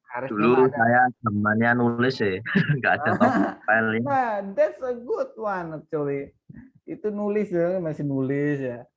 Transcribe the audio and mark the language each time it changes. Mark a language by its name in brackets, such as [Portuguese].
[Indonesian] Dulu saya zamannya nulis ya, nggak ada file ini. [English] Nah, that's a good one actually. [Indonesian] Itu nulis ya, masih nulis ya.